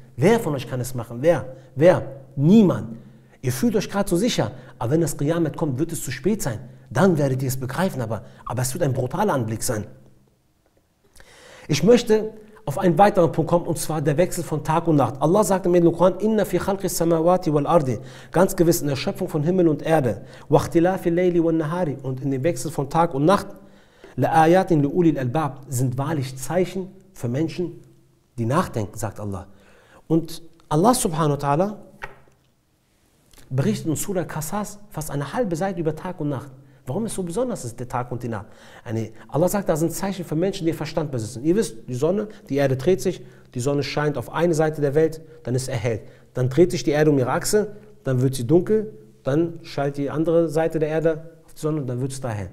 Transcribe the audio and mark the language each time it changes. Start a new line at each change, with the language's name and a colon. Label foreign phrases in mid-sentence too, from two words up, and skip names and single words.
German: Wer von euch kann es machen? Wer? Niemand. Ihr fühlt euch gerade so sicher, aber wenn das Qiyamet kommt, wird es zu spät sein. Dann werdet ihr es begreifen, aber es wird ein brutaler Anblick sein. Ich möchte auf einen weiteren Punkt kommen, und zwar der Wechsel von Tag und Nacht. Allah sagt im Koran,
Arabic: إن في خلق السماوات والأرض,
German: ganz gewiss in der Schöpfung von Himmel und Erde,
Arabic: واختلاف الليل والنهار,
German: und in dem Wechsel von Tag und Nacht,
Arabic: لآيات لأولي الألباب,
German: sind wahrlich Zeichen für Menschen, die nachdenken, sagt Allah. Und Allah
Arabic: سبحانه وتعالى
German: berichtet in Surah Qasas fast eine halbe Seite über Tag und Nacht. Warum es so besonders ist, der Tag und die Nacht? Allah sagt, da sind Zeichen für Menschen, die Verstand besitzen. Ihr wisst, die Sonne, die Erde dreht sich, die Sonne scheint auf eine Seite der Welt, dann ist es erhellt. Dann dreht sich die Erde um ihre Achse, dann wird sie dunkel, dann schaltet die andere Seite der Erde auf die Sonne und dann wird es da hell.